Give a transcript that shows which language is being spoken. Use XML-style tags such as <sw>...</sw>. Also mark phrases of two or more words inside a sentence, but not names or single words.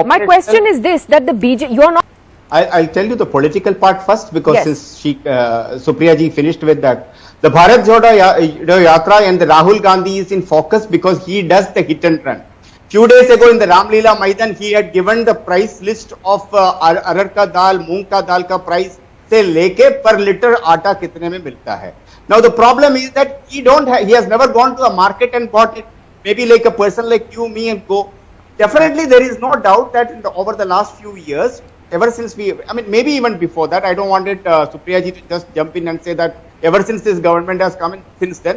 <en>My question is this, that the BJP, you are not... I'll tell you the political part first, because since Supriya ji finished with that. The Bharat Jodo Yatra and the Rahul Gandhi is in focus because he does the hit and run. Few days ago in the Ramlila Maidan, he had given the price list of</en> <hi>अरहर का दाल, मूंग का दाल का प्राइस से लेके पर लीटर आटा कितने में मिलता है.</hi> <en>Now the problem is that he has never gone to a market and bought it. Maybe like a person like you, me, and go. Definitely there is no doubt that over the last few years, ever since maybe even before that, I don't want Supriya ji to just jump in and say that ever since this government has come in since then.</en>